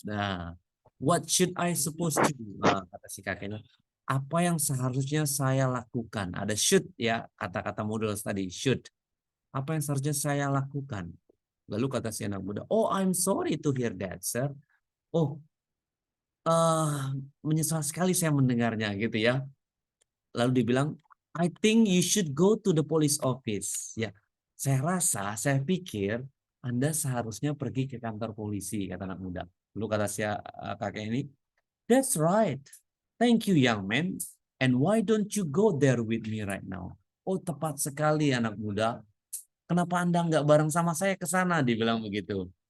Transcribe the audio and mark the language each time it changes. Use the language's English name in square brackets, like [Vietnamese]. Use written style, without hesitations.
[English] Nah, what should I supposed to do? [Indonesian] Nah, kata si kakeknya, apa yang seharusnya saya lakukan? Ada should ya, kata-kata models tadi, should. Apa yang seharusnya saya lakukan? Lalu kata si anak muda, [English] oh, I'm sorry to hear that, sir. [Indonesian] Oh, menyesal sekali saya mendengarnya gitu ya. Lalu dibilang, [English] I think you should go to the police office. [Indonesian] Ya, saya pikir Anda seharusnya pergi ke kantor polisi, kata anak muda. Lalu kata si kakek ini, [English] that's right. Thank you, young man. And why don't you go there with me right now? [Indonesian] Oh, tepat sekali anak muda. Kenapa Anda nggak bareng sama saya ke sana? Dibilang begitu.